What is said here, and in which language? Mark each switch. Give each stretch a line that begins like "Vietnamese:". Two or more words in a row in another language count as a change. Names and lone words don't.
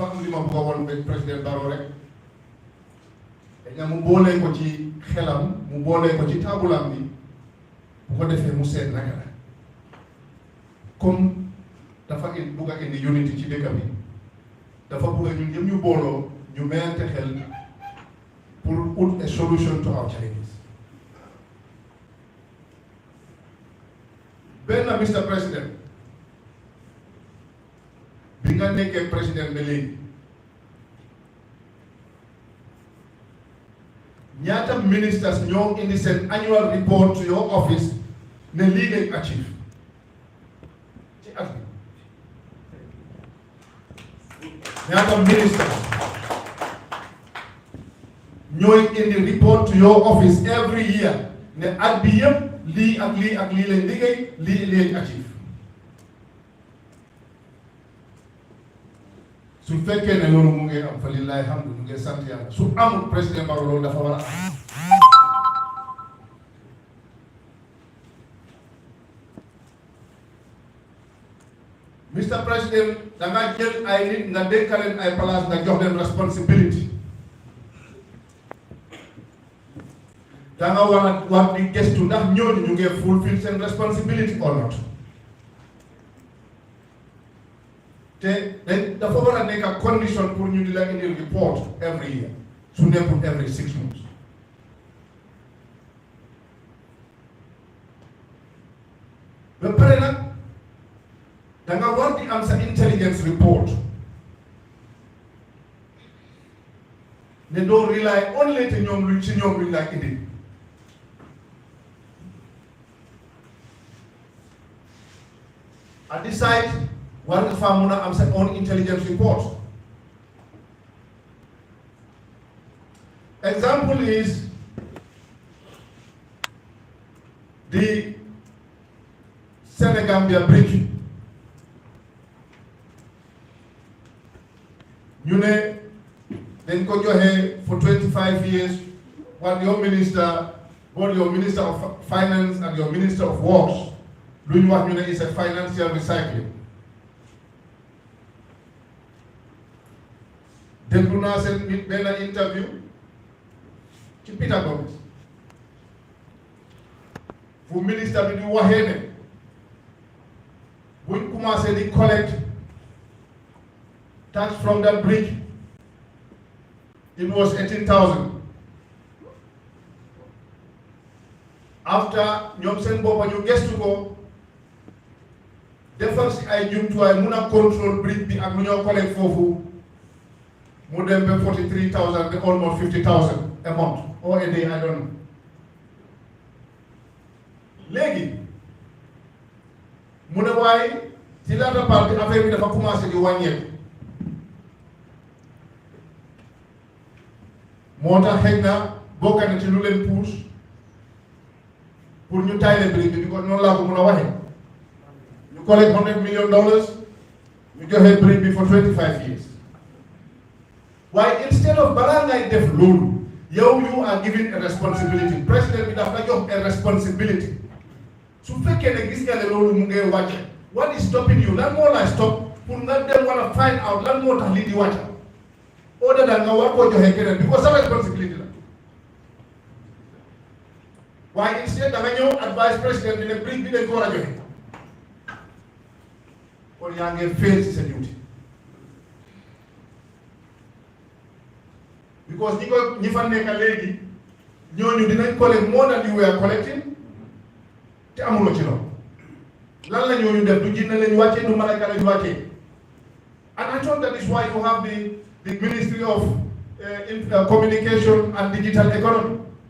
Wolof: am li ma bëgg a woon ba président Barrow rek dañ mu boolee ko ci xelam mu boolee ko ci taabulam bi bu ko defee mu seet naka la comme dafa bugg a indi unity ci dëkk bi dafa bugg a ñun ñëpp ñu booloo ñu mayante xel pour
English: put a solution to our challenges
Wolof: benn Mr. President bi nga nekkee président ba léegi ñaata ministers ñoo indi seen
English: annual report to your office
Wolof: ne lii lañ achieve ci at bi ñaata ministers ñooy indi
English: report to your office every year
Wolof: ne at bi yëpp lii ak lii ak lii lañ liggéey lii lañ achieve su fekkee ne loolu mu ngi am fa
Arabic: لله الحمد
Wolof: mu ngi sant yàlla su amul président Barrow loolu dafa war a am Mr. President da nga jël ay nit nga dénkaleen ay place nga jox leen responsibility da nga war di gëstu ndax ñooñu ñu ngi fulfill seen
English: responsibility or not
Wolof: te dafa war a nekk ak condition pour ñu di la indil
English: report every year
Wolof: su nekkul
English: every 6 months
Wolof: ba pare nag da nga war di am sa
English: intelligence report
Wolof: ne doo
English: rely only
Wolof: te ñoom luñ ci ñoom luñ laa indi
English: at this side
Wolof: war nga faa mun a am sa
English: own intelligence report example is the Gambia bridge
Wolof: ñu ne dañ ko joxe
English: for 25 years while your minister, both your minister of finance and your minister of works
Wolof: lu ñu wax ñu ne
English: is a financial recycling
Wolof: déglu naa seen nit benn interview ci Peter Gomez fu ministre bi di waxee ne buñ commencé di
English: collect tax from that bridge it was 18,000 after
Wolof: ñoom seen boppa ñu gestu ko defar si ay jumtuwaay mun a
English: control bridge
Wolof: bi ak lu ñoo collect foofu mu dem ba 43,000
English: to almost 50,000 a month or a day, I don't know.
Wolof: Léegi mu ne waaye ci laata part bi affaire bi dafa commencé di wàññeeku moo tax xëy na bokk na ci lu leen pousse pour ñu tayle bridge bi ko noonu laa ko mun a waxee ñu collect $100 million ñu joxe bridge bi
English: for 25 years. Why instead of
Wolof: balaa ngay def loolu yow
English: you are given a responsibility
Wolof: président bi daf la jox
English: a responsibility
Wolof: su fekkee ne gis nga ne loolu mu ngay wàcce
English: what is stopping you
Wolof: lan moo lay stop pour nga dem war a
English: find out
Wolof: lan moo tax lii di wàcce
English: other than
Wolof: nga war koo joxe keneen because sa responsibility la waaye instead da nga ñëw advice président bi ne bridge bi dañ ko war a joxe kon yaa ngi fail ci sa duty because ñi fa nekk léegi ñooñu dinañ collect
English: more than you were collecting
Wolof: te amuloo ci loolu lan la ñooñu def du jinne lañu wàccee du malayka lañu wàccee
English: and I thought that is why you have the Ministry of Communication and Digital Economy